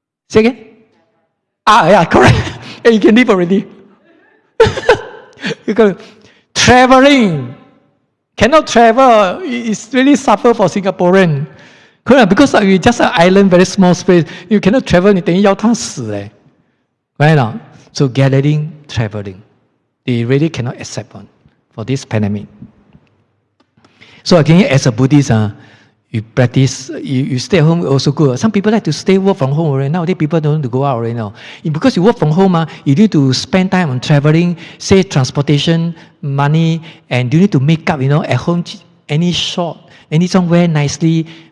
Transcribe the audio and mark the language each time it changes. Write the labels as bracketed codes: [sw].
[en] Say again? Yeah, correct. You can leave already. Because traveling. Cannot travel. It's really suffer for Singaporean. Correct? Because we just an island, very small space. You cannot travel, [zh] 你等于要他死嘞. [en] Right now? So gathering, traveling. They really cannot accept one for this pandemic. So again, as a Buddhist, you practice, you stay at home also good. Some people like to stay work from home already. Nowadays, people don't want to go out already now. Because you work from home, you need to spend time on traveling, save transportation, money, and you need to make up, at home, any shot, any somewhere nicely.